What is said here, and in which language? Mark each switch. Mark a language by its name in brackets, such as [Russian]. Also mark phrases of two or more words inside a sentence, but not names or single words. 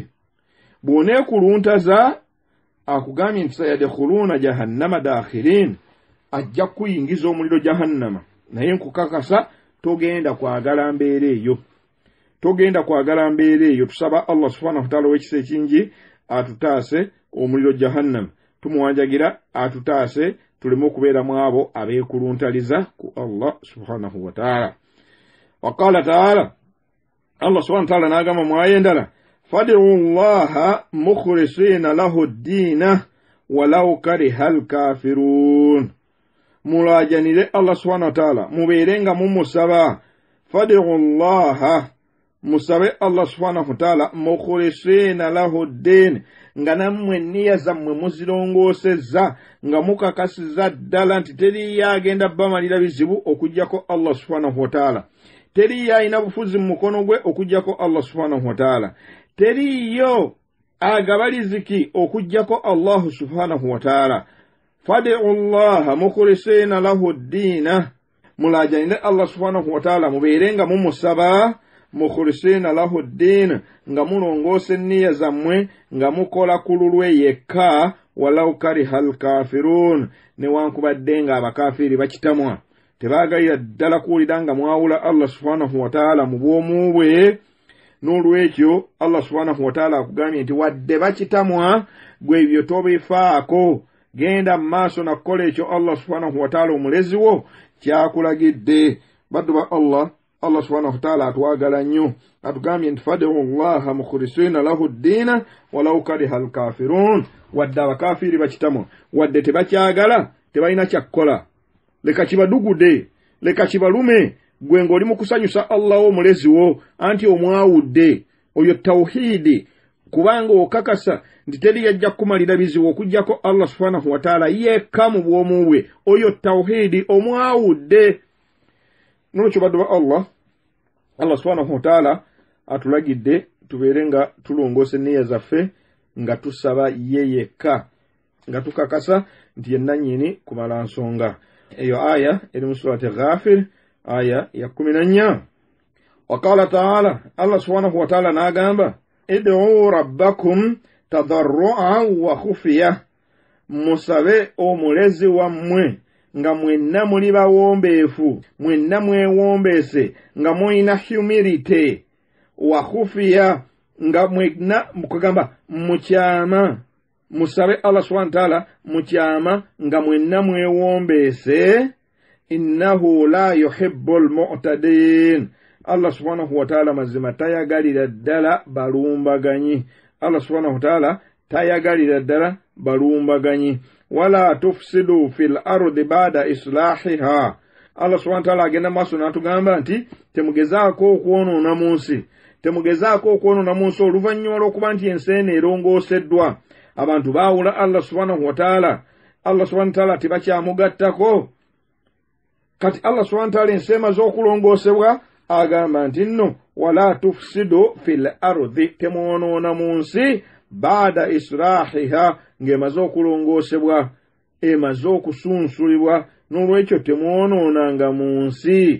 [Ganda] Bw'oneekuluntaza akugambye nti [Arabic] سيدخلون جهنم داخرين, [Ganda] ajja kuyingiza omuliro jahannama. Naye nkukakasa togenda kwagala mbeera eyo, togenda kwagala mbeera eyo. Tusaba [Arabic] الله سبحانه وتعالى [Ganda] w'ekisa ekingi atutaase omuliro jahannama, tumuwanjagira atutaase tuleme okubeera mu abo abeekuluntaliza ku [Arabic] الله سبحانه وتعالى. وقال تعالى، الله سبحانه وتعالى [Ganda] n'agamba mu aya endala, [Arabic] فادعوا الله مخلصين له الدين ولو كره الكافرون. [Ganda] Mulajanire [Arabic] الله سبحانه وتعالى, [Ganda] mubeerenga mumusaba. [Arabic] فادعوا الله, [Ganda] musabe [Arabic] الله سبحانه وتعالى مخلصين له الدين [Ganda] nga nammwe nniya zammwe muzirongoosezza nga mukakasiza ddala nti teriyo agenda bamalira bizibu okuggyako [Arabic] الله سبحانه وتعالى, [Ganda] teriyo alina bufuzi mu mukono gwe okuggyako [Arabic] الله سبحانه وتعالى, [Ganda] teriyo agaba riziki okuggyako [Arabic] الله سبحانه وتعالى. فادعوا الله مخلصين له الدين, [Ganda] mulajanire [Arabic] الله سبحانه وتعالى [Ganda] mubeerenga mumusaba [Arabic] مخلصين له الدين [Ganda] nga mulongoose nniya zammwe nga mukola ku lulwe yekka, [Arabic] ولو كره الكافرون, [Ganda] newankubadde nga abakafiiri bakitamwa tebaagalira ddala kuwulira nga mwawula [Arabic] الله سبحانه وتعالى [Ganda] mu bwomu bwe. N'olwekyo [Arabic] الله سبحانه وتعالى [Ganda] akugambye nti wadde bakitamwa gwe ebyo tobifaako, genda mu maaso na kukola ekyo [Arabic] الله سبحانه وتعالى [Ganda] omulezi wo kyakulagidde. baddu ba [Arabic] الله سبحانه وتعالى [Ganda] atwagala nnyo, atugambye nti [Arabic] فادعوا الله مخلصين له الدين ولو كره الكافرون, [Ganda] wadde abakafiiri bakitamwa, wadde tebakyagala, tebalina kyakkola, leka kibadugude, leka kibalume, gwe ng'oli mu kusanyusa Allah omulezi wo anti omwawudde. Oyo tawhidi, kubanga okakasa nti teri yajja kumalira bizibu okuggyako [Arabic] الله سبحانه وتعالى [Ganda] yekka mu bwomu bwe, oyo tawhidi omwawudde. N'olwekyo baddu ba [Arabic] الله سبحانه وتعالى [Ganda] atulagidde tubeere nga tulongoose enniya zaffe nga tusaba ye yekka, nga tukakasa nti ye nannyini kumala nsonga. Eyo aya eri mu surati Ghafir aya ya 14. [Arabic] وقال تعالى، الله سبحانه وتعالى [Ganda] n'agamba, [Arabic] ادعوا ربكم تضرعا وخفية, [Ganda] musabe omulezi wammwe nga mwenna muli bawombeefu, mwenna mwewombeese nga mulina humility, [Arabic] وخفية [Ganda] nga mwenna mukugamba mukyama, musabe [Arabic] الله سبحانه وتعالى [Ganda] mukyama nga mwenna mwewombeese. [Arabic] إنه لا يحب المعتدين, الله سبحانه وتعالى [Ganda] mazima tayagalira ddala balumbaganyi. [Arabic] الله سبحانه وتعالى [Ganda] tayagalira ddala balumbaganyi. [Arabic] ولا تفسدوا في الأرض بعد إصلاحها, الله سبحانه وتعالى [Ganda] agenda maaso n'atugamba nti temugezaako okwonoona mu nsi, temugezaako okwonoona mu nsi oluvannyuma lw'okuba nti ensi eno erongooseddwa. Abantu baawula [Arabic] الله سبحانه وتعالى, الله سبحانه وتعالى [Ganda] tebakyamugattako. Kati [Arabic] الله سبحانه وتعالى [Ganda] ensi emaze okulongoosebwa agamba nti nno [Arabic] ولا تفسدوا في الأرض, [Ganda] temwonoona mu nsi [Arabic] بعد إصلاحها, [Ganda] ng'emaze okulongoosebwa, emaze okusunsulibwa, n'olwekyo temwonoonanga mu nsi.